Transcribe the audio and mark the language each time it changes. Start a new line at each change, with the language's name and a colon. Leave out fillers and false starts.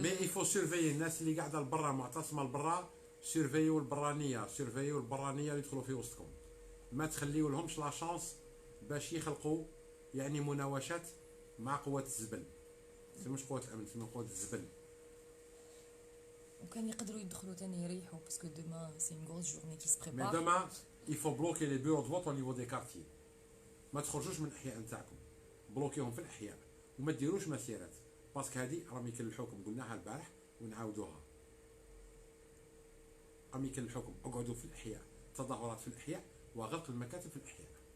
Arabic: مي يفو سيرفي الناس اللي قاعده لبرا معتصمه لبرا. سيرفيو البرانيه، سيرفيو البرانيه اللي يدخلوا في وسطكم. ما تخليو لهمش لا شانس باش يخلقوا يعني مناوشات مع قوات الزبل. مش قوات الامن، من قوات الزبل. وكان يقدروا يدخلوا تاني يريحوا باسكو
French: demain c'est une grosse journée qui se مي prépare. دوما il faut bloquer les bureaux de vote au niveau des quartiers.
Arabic: ما تخرجوش من الاحياء نتاعكم، بلوكيهم في الاحياء وما ديروش مسيرات باسكو هذه راهم يكلحوكم. قلناها البارح ونعاودوها. راهم يكلحوكم. اقعدوا في الاحياء، تظاهرات في الاحياء وغلق المكاتب في الاحياء.